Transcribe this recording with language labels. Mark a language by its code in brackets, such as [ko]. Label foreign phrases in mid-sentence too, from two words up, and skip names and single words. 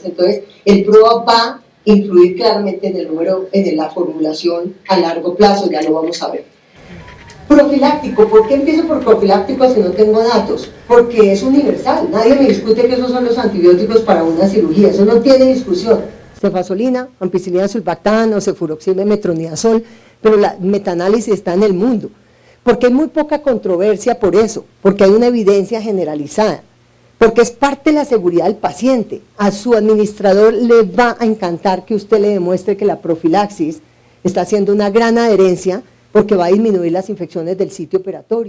[es] Entonces, el PROA va a influir claramente en el número, en la formulación a largo plazo, ya lo vamos a ver. Profiláctico, ¿por qué empiezo por profiláctico si no tengo datos? Porque es universal, nadie me discute que esos son los antibióticos para una cirugía, eso no tiene discusión. Cefazolina, ampicilina sulbactam o cefuroxime metronidazol, pero la metaanálisis está en el mundo, porque hay muy poca controversia por eso, porque hay una evidencia generalizada, porque es parte de la seguridad del paciente. A su administrador le va a encantar que usted le demuestre que la profilaxis está haciendo una gran adherencia, porque va a disminuir las infecciones del sitio operatorio.